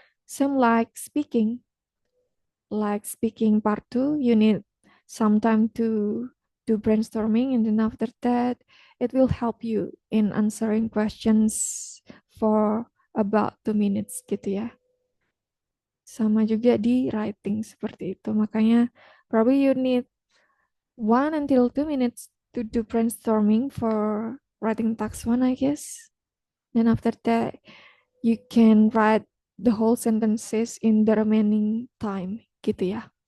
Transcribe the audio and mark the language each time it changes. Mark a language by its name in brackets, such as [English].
[English] Same like speaking part 2, you need some time to do brainstorming, and then after that, it will help you in answering questions for about 2 minutes [Indonesian] gitu ya. Sama juga di writing seperti itu. Makanya [English] probably you need 1 until 2 minutes to do brainstorming for writing task 1, I guess. Then after that, you can write the whole sentences in the remaining time gitu ya.